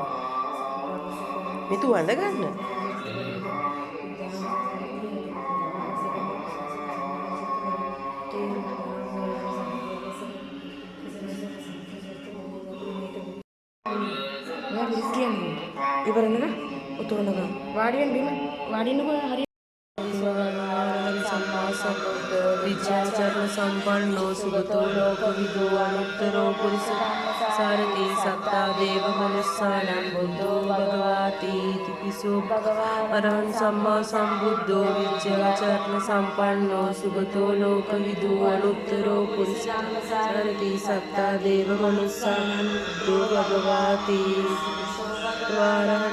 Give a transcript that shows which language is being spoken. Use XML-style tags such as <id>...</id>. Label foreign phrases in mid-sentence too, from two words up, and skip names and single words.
<si>මිතු අඳ ගන්න. ඉවරනද? උතුරනද? වාඩියෙන් බිම වාඩින්නකෝ හරි.</si> <pi>සම්මා සම්බුද්ධ විද්‍යාචරණ සම්පන්නෝ සුගතෝ ලෝකවිදු අනුත්තරෝ පුරිස සාරති සත්තා දේව මනුස්සානං බුද්ධෝ භගවාති තිපිසෝ අරහං සම්මා සම්බුද්ධෝ විද්‍යාචරණ සම්පන්නෝ සුගතෝ ලෝකවිදු අනුත්තරෝ පුරිස සාරති සත්තා දේව මනුස්සානං බුද්ධෝ භගවාති අරහං</pi>